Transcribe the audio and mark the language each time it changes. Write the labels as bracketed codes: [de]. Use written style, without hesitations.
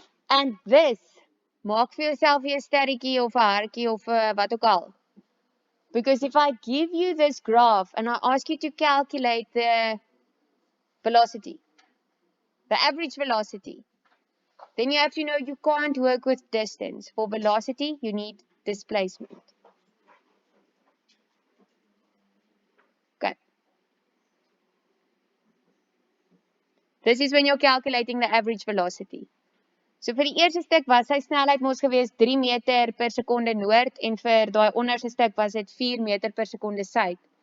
[en] And this, [af] maak vir jouself 'n sterretjie of 'n hartjie of wat ook al. [en] Because if I give you this graph and I ask you to calculate the velocity, the average velocity, then you have to know you can't work with distance. For velocity, you need displacement. Okay. This is when you're calculating the average velocity. [af] So vir die eerste stuk was sy snelheid mos gewees 3 meter per sekonde noord en vir daai onderste stuk was dit 4 meter per sekonde suid.